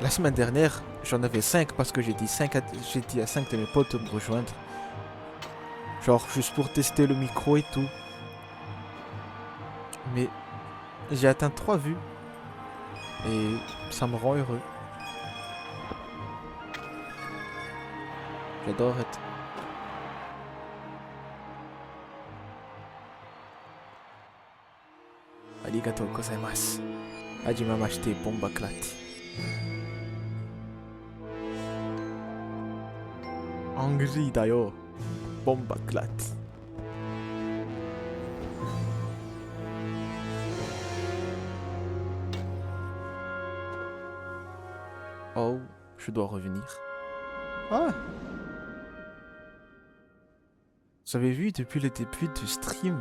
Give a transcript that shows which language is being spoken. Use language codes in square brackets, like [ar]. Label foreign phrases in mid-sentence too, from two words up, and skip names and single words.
[fr] La semaine dernière, j'en avais 5 parce que j'ai dit à 5 de mes potes de me rejoindre. Genre, juste pour tester le micro et tout. Mais j'ai atteint 3 vues et ça me rend heureux. J'adore être. [ja] ありがとうございます. はじめまして [jam] bomba clat. [ja] Angry da yo. [jam] Bomba clat. [fr] Oh, je dois revenir. Ah! Vous avez vu depuis le début du stream?